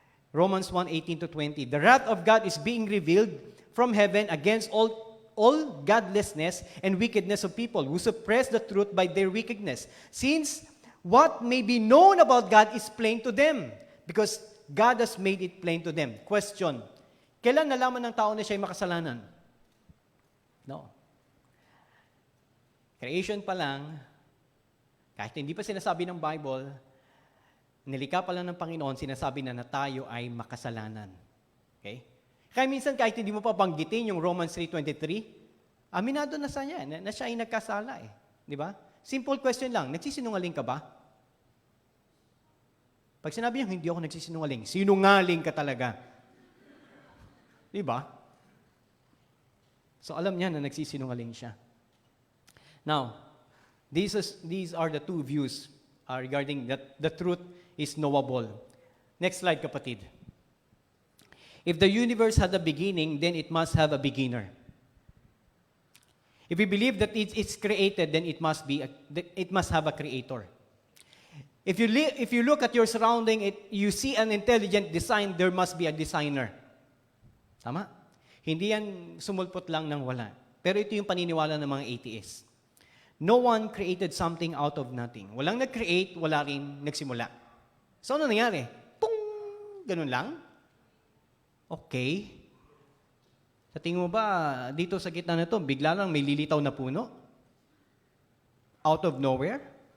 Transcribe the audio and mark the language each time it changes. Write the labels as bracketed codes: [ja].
[en] Romans 1:18-20. The wrath of God is being revealed from heaven against all godlessness and wickedness of people who suppress the truth by their wickedness. Since what may be known about God is plain to them, because God has made it plain to them. [tl] Question: kailan nalaman ng tao na siya ay makasalanan? [en] No. [tl] Creation pa lang, kahit hindi pa sinasabi ng Bible, nilikha pa lang ng Panginoon, sinasabi na tayo ay makasalanan. Okay? Kaya minsan kahit hindi mo pa banggitin yung Romans 3:23, aminado na sa niya na siya ay nagkasala eh. Di ba? Simple question lang, nagsisinungaling ka ba? Pag sinabi niya, hindi ako nagsisinungaling, sinungaling ka talaga. Di ba? So alam niya na nagsisinungaling siya. [en] Now, these are the 2 views regarding that the truth is knowable. Next slide, kapatid. If the universe had a beginning, then it must have a beginner. If we believe that it's created, then it must have a creator. If you look at your surrounding, you see an intelligent design, there must be a designer. [tl] Tama? Hindi yan sumulpot lang ng wala. Pero ito yung paniniwala ng mga atheists. [en] No one created something out of nothing. [tl] Walang nag-create, wala rin nagsimula. So ano nangyari? Pung! Ganun lang? Okay. Sa tingin mo ba, dito sa gitna na ito, bigla lang may lilitaw na puno? [en] Out of nowhere?